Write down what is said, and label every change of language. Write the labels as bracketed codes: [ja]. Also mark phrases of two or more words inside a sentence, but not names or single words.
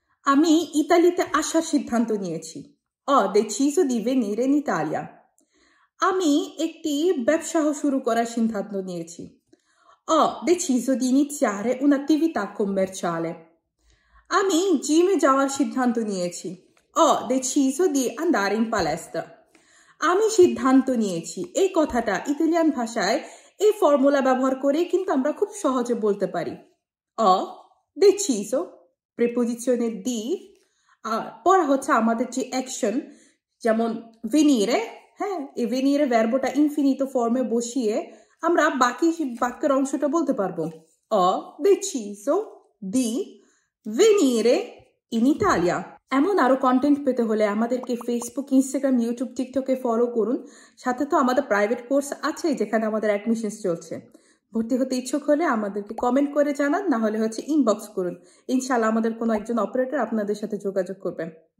[bn] আমি ইতালিতে আসার সিদ্ধান্ত নিয়েছি। [it] Ho deciso di venire in Italia. [bn] আমি একটি ব্যবসা শুরু করার সিদ্ধান্ত নিয়েছি। [it] Ho deciso di iniziare un'attività commerciale. [bn] আমি জিমে যাওয়ার সিদ্ধান্ত নিয়েছি। [it] Ho deciso di andare in palestra. [bn] আমি সিদ্ধান্ত নিয়েছি এই কথাটা ইতালিয়ান ভাষায় এই ফর্মুলা ব্যবহার করে কিন্তু আমরা খুব সহজে বলতে পারি। [it] Ho deciso [bn] প্রিপোজিশনের দি পর হচ্ছে আমাদের যে অ্যাকশন, যেমন venire, হ্যাঁ, এই venire ভার্বটা ইনফিনিটো ফর্মে বসিয়ে আমরা বাকি বাক্যের অংশটা বলতে পারবো। [it] Ho deciso di venire in Italia. [bn] এমন আরো কন্টেন্ট পেতে হলে আমাদেরকে ফেসবুক, ইনস্টাগ্রাম, ইউটিউব, টিকটকে ফলো করুন। সাথে তো আমাদের [en] private course [bn] আছে যেখানে আমাদের অ্যাডমিশনস চলছে। ভর্তি হতে ইচ্ছুক হলে আমাদেরকে কমেন্ট করে জানান, না হলে হচ্ছে ইনবক্স করুন। [ar] إن شاء الله [bn] আমাদের কোনো একজন অপারেটর আপনাদের সাথে যোগাযোগ করবেন।